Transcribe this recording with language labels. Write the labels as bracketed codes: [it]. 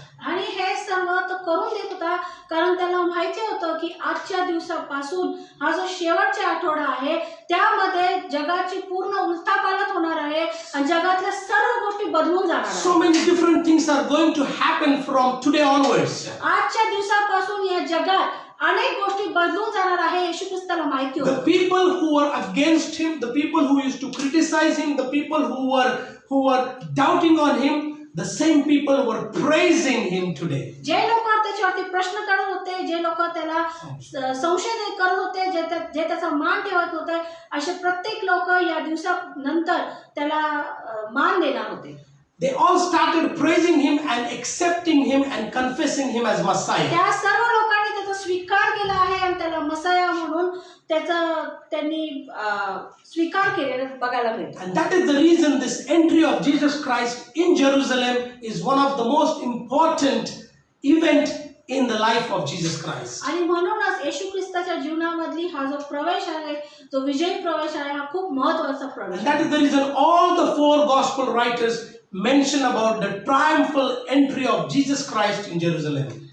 [mr] आणि हे सर्व तो करून देत होता कारण त्याला माहिती होतं की आजच्या दिवसापासून हा जो शेवटचा आठवडा आहे त्यामध्ये जगाची पूर्ण उलथापालट होणार आहे आणि जगातल्या सर्व गोष्टी बदलून जाणार आहेत. [en] So many different things are going to happen from today onwards. [mr] आजच्या दिवसापासून या जगात अनेक गोष्टी बदलून जाणार आहे येशू ख्रिस्ताला माहिती [en] The [mr] होतं. [en] people who were against him, the people who used to criticize him, the people who were doubting on him, the same people were praising him today. [mr] जे लोक त्याच्यावरती प्रश्न करत होते, जे लोक त्याला संशय करत होते, जे त्याचा मान ठेवत होते, असे प्रत्येक लोक या दिवसानंतर त्याला मान देणार होते. [en] They all started praising him and accepting him and confessing him as Messiah. [mr] त्या सर्व लोकांनी त्याचा स्वीकार केला आहे आणि त्याला मसाया म्हणून त्यांनी स्वीकार केलेला बघायला मिळतो. [en] And that is the reason this entry of Jesus Christ in Jerusalem is one of the most important event in the life of Jesus Christ. [mr] आणि म्हणूनच येशू ख्रिस्ताच्या जीवनामधली हा जो प्रवेश आहे, जो विजयी प्रवेश आहे, हा खूप महत्त्वाचा प्रवेश [en] And [mr] आहे. [en] that is the reason all the four gospel writers mention about the triumphal entry of Jesus Christ in Jerusalem.